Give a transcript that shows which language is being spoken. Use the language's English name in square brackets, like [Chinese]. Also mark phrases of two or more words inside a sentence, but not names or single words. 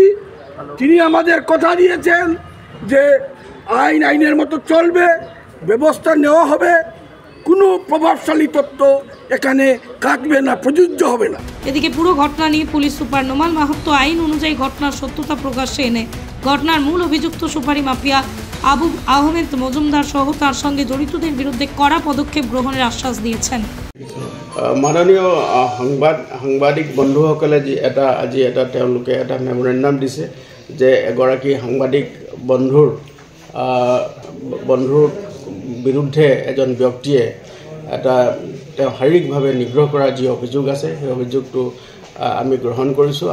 [Bangla] তিনি আমাদের কথা দিয়েছেন যে আইনের মতো চলবে, ব্যবস্থা নেওয়া হবে, কোনো প্রভাবশালী তত্ত্ব এখানে কাটবে না, প্রযোজ্য হবে না। এদিকে পুরো ঘটনা নিয়ে পুলিশ সুপার নোমাল মাহাত্তো আইন অনুযায়ী ঘটনার সত্যতা প্রকাশ্যে এনে ঘটনার মূল অভিযুক্ত সুপারি মাফিয়া আবুব আহমেদ মজুমদার সহ তার সঙ্গে জড়িতদের বিরুদ্ধে কড়া পদক্ষেপ গ্রহণের আশ্বাস দিয়েছেন। [Assamese] মাননীয় সাংবাদিক বন্ধুসকলে আজি এটা তেওঁলোকে এটা মেমৰেণ্ডাম দিছে যে এগৰাকী সাংবাদিক বন্ধুৰ বিৰুদ্ধে এজন ব্যক্তিয়ে তেওঁ শাৰীৰিকভাৱে নিগ্ৰহ কৰাৰ যি অভিযোগ আছে সেই অভিযোগটো আমি গ্ৰহণ কৰিছোঁ।